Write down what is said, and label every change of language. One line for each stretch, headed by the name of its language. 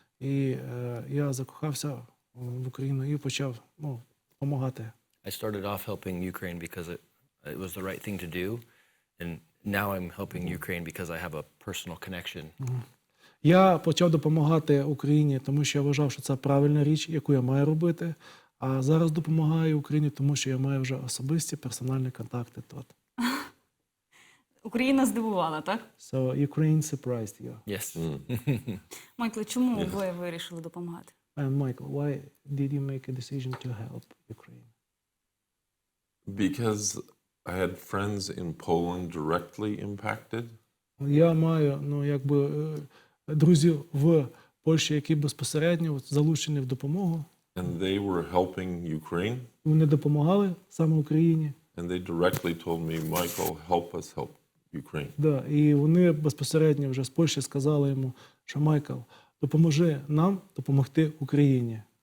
Ukrainian: І я закохався в Україну і почав допомагати.
English: I started off helping Ukraine because it was the right thing to do, and now I'm helping Ukraine because I have a personal connection.
Ukrainian: Я почав допомагати Україні, тому що я вважав, що це правильна річ, яку я маю робити. А зараз допомагаю Україні, тому що я маю вже особисті персональні контакти тут. Україна здивувала, так?
English: So Ukraine surprised you. Yes.
Ukrainian: Майкле, чому ви вирішили допомагати?
English: And Michael, why did you make a decision to help Ukraine? Because I had friends in Poland directly impacted.
Ukrainian: Я маю, друзів в Польщі, які безпосередньо залучені в допомогу.
English: And they were helping Ukraine.
Ukrainian: Вони допомагали саме Україні.
English: And they directly told me, Michael, help us help Ukraine.
Ukrainian: Да, і вони безпосередньо вже з Польщі сказали йому, що Майкл, допоможи нам допомогти Україні.